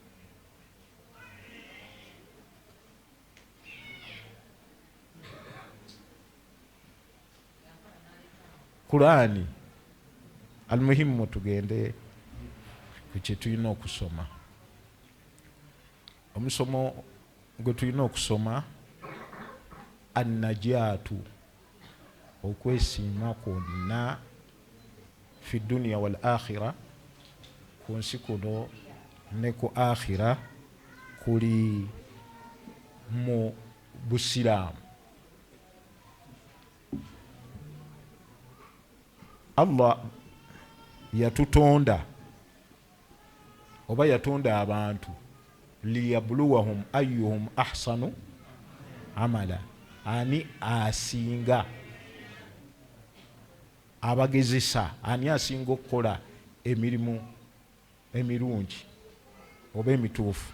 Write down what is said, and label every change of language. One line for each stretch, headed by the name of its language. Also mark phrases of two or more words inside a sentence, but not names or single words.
Ganda: Qur'ani. Almuhimu tugende ku kye tulina okusoma. Omusomo gwe tulina okusoma, annajaatu, okwesiima kwonna
Arabic: في الدنيا والآخرة,
Ganda: ku nsi kuno ne ku akhira, kuli mu busiraamu. Allah yatutonda oba yatonda abantu
Arabic: ليبلوهم أيهم أحسن عملا,
Ganda: ani asinga abagezesa, ani asinga okukola emirimu emirungi oba emituufu.